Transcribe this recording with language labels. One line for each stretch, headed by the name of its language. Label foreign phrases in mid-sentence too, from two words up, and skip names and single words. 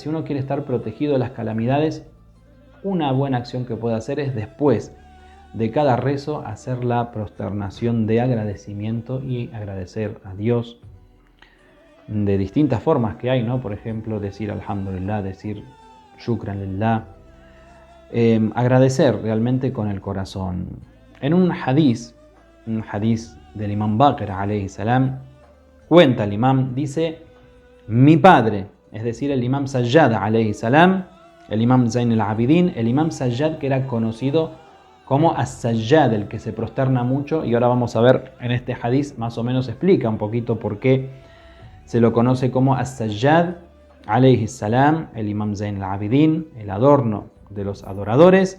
Spanish: Si uno quiere estar protegido de las calamidades, una buena acción que puede hacer es después de cada rezo hacer la prosternación de agradecimiento y agradecer a Dios de distintas formas que hay, ¿no? Por ejemplo, decir alhamdulillah, decir
Arabic: شكرا لله,
Spanish: agradecer realmente con el corazón. En un hadith del imam Baqir
Arabic: عليه السلام,
Spanish: cuenta el imam, dice: mi padre, es decir, el imam Sajjad
Arabic: عليه السلام,
Spanish: el imam Zayn al-Abidin, el imam Sajjad, que era conocido como As-Sajjad, el que se prosterna mucho, y ahora vamos a ver en este hadith más o menos explica un poquito por qué se lo conoce como As-Sajjad
Arabic: عليه السلام,
Spanish: el imam Zayn al-Abidin, el adorno de los adoradores.